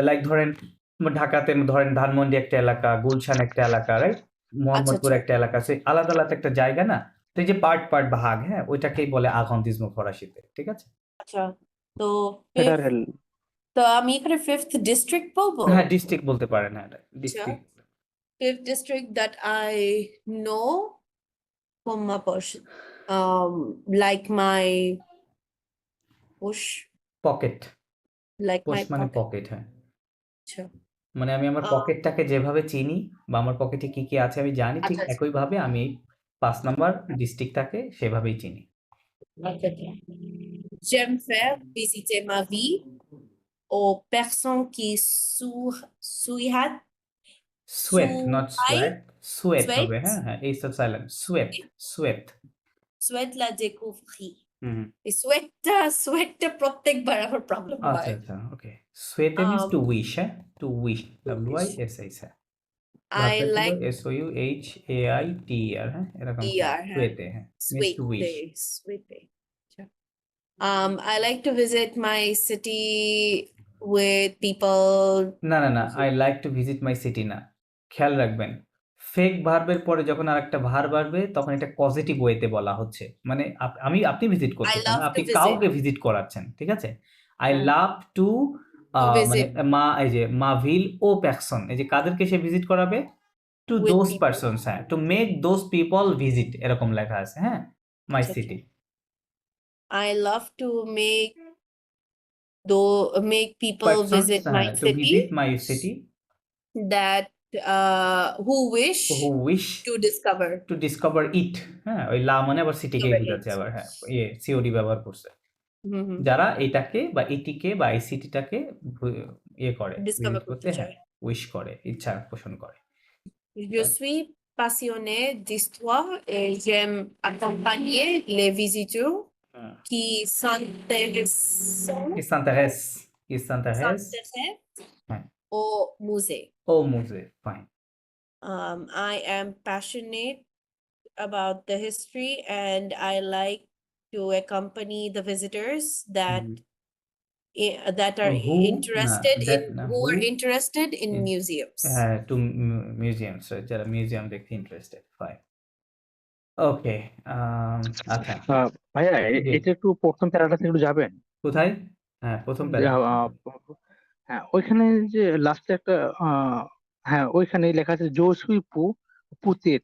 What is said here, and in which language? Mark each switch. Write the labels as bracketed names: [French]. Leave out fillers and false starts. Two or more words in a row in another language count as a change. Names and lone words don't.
[Bangla] লাইক ধরেন ঢাকাতে ধরেন ধানমন্ডি একটা এলাকা, গুলশান একটা এলাকা, রাইট? মোহাম্মদপুর আচ্ছা। একটা এলাকা। সে আলাদা, আলাদা একটা জায়গা না? তো এই যে পার্ট ভাগ, হ্যাঁ? ওইটাকেই বলে আগান্তিসমো ফরাসিতে। ঠিক আছে? আচ্ছা, তো ফেডারেল তো আমি এখানে [English] 5th district [Bangla] বলবো? হ্যাঁ, ডিস্ট্রিক্ট বলতে পারেন, হ্যাঁ, ডিস্ট্রিক্ট। [English] 5th district that I know from my poche, like my push, [Bangla] পকেট। [English] like পোশ my [Bangla] মানে [English] pocket. [Bangla] পকেট, হ্যাঁ। আচ্ছা, মানে আমি আমার আহ, পকেটটাকে যেভাবে চিনি বা আমার পকেটে কি, কি আছে আমি জানি, ঠিক আচ্ছা, একইভাবে আমি 5 নাম্বার ডিস্ট্রিক্টটাকে সেভাবেই চিনি। আচ্ছা। [French] J'aime faire visiter ma vie aux personnes qui souhaitent [Bangla] সোয়েট, নট সোয়াট, সোয়েট হবে, [French] souhaitent [Bangla] হ্যাঁ, হ্যাঁ, এই সব সাইলেন্ট। সোয়েট, সোয়েট। [French] souhaitent la découvrir. [Bangla] হুম, এই সোয়েটটা প্রত্যেকবার আমার প্রবলেম আচ্ছা, হয়। আচ্ছা, ওকে। সোয়েতে [English] means to Um, উইশ, হ্যাঁ? to wish, WISH, হ্যাঁ। I [Bangla] ভার্বটা ছিল [English] like [Bangla] SOUHAITER, হ্যাঁ? এরকম ছিল। ER, হ্যাঁ। সোয়েতে, হ্যাঁ, [English] means to wish. Sweete. I like to visit my city with people. না, I like to visit my city না। [Bangla] খেয়াল রাখবেন, ফেক ভার্বের পরে যখন আরেকটা ভার্ব আসবে তখন এটা [English] positive way [Bangla] বলা হচ্ছে। মানে আপনি ভিজিট [English] I [Bangla] করতেছেন [English] love [Bangla] না, [English] to [Bangla] আপনি [English] visit. [Bangla] কাউকে ভিজিট করাচ্ছেন, ঠিক আছে? আই হ্যাঁ। [English] love to To [Bangla] মানে [English] visit [Bangla] এই যে [French] ma ville aux personnes, [Bangla] এই যে কাদেরকে সে ভিজিট করাবে? [English] টু with দোজ people. পারসনস, হ্যাঁ, to make those people visit, [Bangla] এরকম লেখা আছে, [English] হ্যাঁ? মাই [Bangla] আচ্ছা, সিটি। [English] I love to make people পারসনস, visit my হ্যাঁ, to visit my city city that who wish who wish to discover. to discover it, [Bangla] হ্যাঁ? ওই লা মানে আবার সিটিকেই [English] Discover [Bangla] বোঝাচ্ছে [English] it. [Bangla] আবার, হ্যাঁ, সিওডি ব্যবহার করছে। হুম। যারা এটাকে বা এটিকে বা এই সিটিটাকে করে, [English] Discover [Bangla] ভিজিট করতে করতে, হ্যাঁ, চায়। উইশ করে, ইচ্ছা পোষণ করে। [French] Je suis passionnée d'histoire et j'aime accompagner les visiteurs [Bangla] হুম। [French] qui s'intéressent Qui s'intéresse, qui s'intéresse, হ্যাঁ, au musée. au musée, ফাইন। [English] I am passionate about the history and I like to accompany the visitors that are Who, interested that in না, who are who, interested in in- museums. [Bangla] হ্যাঁ, [English] to museums, [Bangla] যারা মিউজিয়াম দেখতে ইন্টারেস্টেড, ফাইন। ওকে, আচ্ছা, ভাইয়া জি। এটা একটু প্রথম প্যারাটা থেকে একটু যাবেন। কোথায়? হ্যাঁ, প্রথম প্যারা। হ্যাঁ, ওইখানে যে লাস্টে একটা হ্যাঁ ওইখানে লেখা আছে [French] je suis [Bangla] পু পুতেত